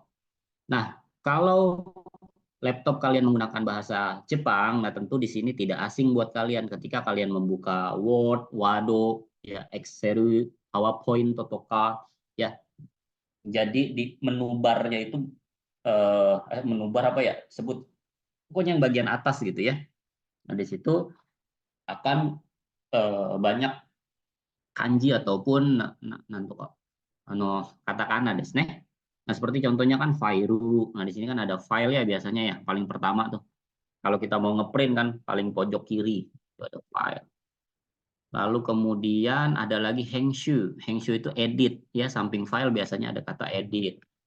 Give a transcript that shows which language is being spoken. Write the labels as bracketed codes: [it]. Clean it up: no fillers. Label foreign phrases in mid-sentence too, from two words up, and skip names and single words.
[id] Nah, kalau laptop kalian menggunakan bahasa Jepang, nah tentu di sini tidak asing buat kalian ketika kalian membuka Word, Wado, ya Excel, PowerPoint, Totoka, ya. Jadi di menu barnya itu menu bar apa ya? Sebut pokoknya yang bagian atas gitu ya. Nah, di situ akan banyak kanji ataupun [ja] なんとカタカナですね. [id] Nah, seperti contohnya kan fairu. Nah, di sini kan ada file ya biasanya ya, paling pertama tuh. Kalau kita mau ngeprint kan paling pojok kiri itu ada file. Lalu kemudian ada lagi hengshu. Hengshu itu edit ya, samping file biasanya ada kata edit.